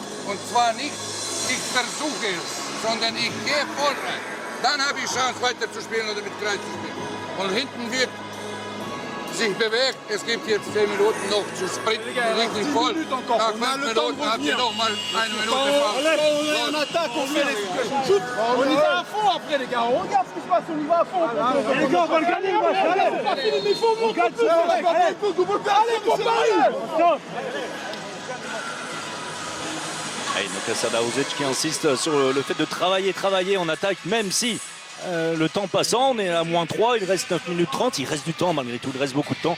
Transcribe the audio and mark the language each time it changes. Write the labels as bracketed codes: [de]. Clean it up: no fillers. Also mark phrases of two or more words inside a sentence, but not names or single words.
[de] Und zwar nicht, ich versuche es, sondern ich gehe voll rein. Dann habe ich Chance, weiter zu spielen oder mit Kreis zu spielen. Und hinten wird sich bewegt. Es gibt jetzt 10 Minuten noch zu sprinten, richtig voll. Nach 5 Minuten habt ihr noch mal 1 Minute Pause. [fr] On attaque, on fait les shoot. On y va à fond après les gars. On regarde ce qui se passe, on y va à fond. Les gars, on va le gagner le match. Allez, il faut monter plus. Allez, pour Paris. Nokassa Darusic qui insiste sur le fait de travailler en attaque, même si le temps passant, on est à -3, il reste 9 minutes 30, il reste du temps malgré tout, il reste beaucoup de temps.